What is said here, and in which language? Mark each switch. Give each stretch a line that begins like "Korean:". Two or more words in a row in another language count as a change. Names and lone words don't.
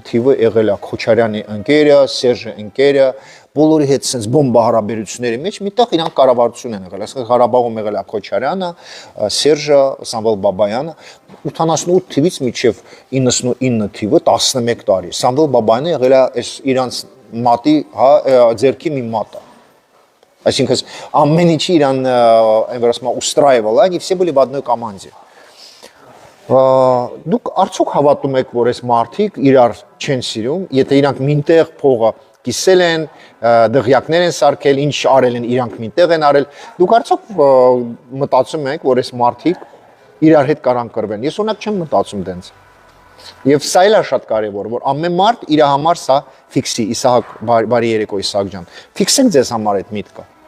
Armenian: թիվը եղել է Քոչարյանի ընկերը, Սերժի ընկերը, բոլորի հետ sense բոմբա հարաբերությունների մեջ միտեղ իրանք կառավարություն են եղել, այսինքն Ղարաբաղում եղել է Քոչարյանը, Սերժը, Սամվել Բաբայանը, 88 թիվից մինչև 99 թիվը 11 տարի։ Սամվել Բաբայանը եղել է այս իրանց մատի, հա, ձերքի մի մատը։ Այսինքն ամեն ինչի իրան, այնպես ասում,
Russian: устраивало, они все были в одной команде։
Armenian: Դուք արդյոք հավատում եք, որ այս մարդիկ իրար չեն սիրում, եթե իրանք մինտեղ փողը կիսել են, դղյակներ են սարքել, ինչ արել են, իրանք մինտեղ են արել, դուք արդյոք մտածում եք, որ այս մարդիկ իրար հետ կարան կռվեն։ Ես օրինակ չեմ մտածում դենց։ Եվ սա էլ է շատ կարևոր, որ ամեն մարդ իր համար սա ֆիքսի, Իսահակ, բարի երեկո Իսահակ ջան։ Ֆիքսենք ձեզ համար այդ միտքը։